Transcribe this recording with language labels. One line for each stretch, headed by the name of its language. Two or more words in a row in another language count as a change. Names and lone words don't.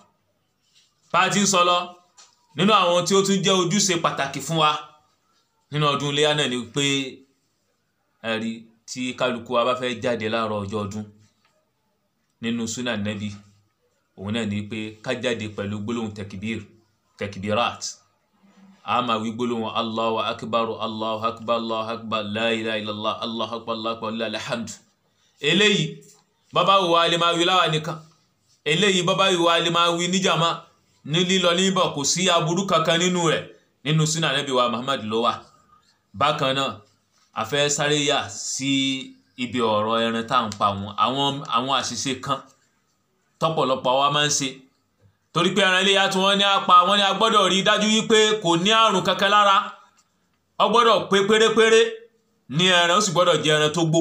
Yoruba: bá a ti ń sọ lọ, nínú àwọn tí ó tún jẹ́ ojúṣe pàtàkì fún wa nínú ọdún iléyá náà ni pé ẹ̀rí tí kálukú wa bá fẹ́ jáde láàárọ̀ ọjọ́ ọdún nínú súnà nẹ́bí, òun náà ni pé ká jáde pẹ̀lú gbólóhùn tẹkibirat. a máa wí gbólóhùn
Arabic: الله أكبر الله أكبر الله أكبر لا إله إلا الله الله أكبر الله أكبر لله الحمد.
Yoruba: eléyìí bàbá wa lè máa wí láwa nìkan, eléyìí bàbá wa lè máa wí níjàmá ní lílọ níbọ̀, kò sí aburú kankan nínú rẹ̀, nínú súnà nẹ́bí wa Muhammad ló wà. bákan náà a fẹ́ sáré yà sí ibi ọ̀rọ̀ ẹran tá à ń pa àwọn àṣìṣe kan tọ́pọ̀lọpọ̀ wa máa ń ṣe, torí pé ẹran iléyá tí wọ́n ní apá wọ́n ní a gbọ́dọ̀ rí dájú wípé kò ní àrùn kankan lára, ó gbọ́dọ̀ pé pérépéré ní ẹran, ó sì gbọ́dọ̀ jẹ ẹran tó gbó.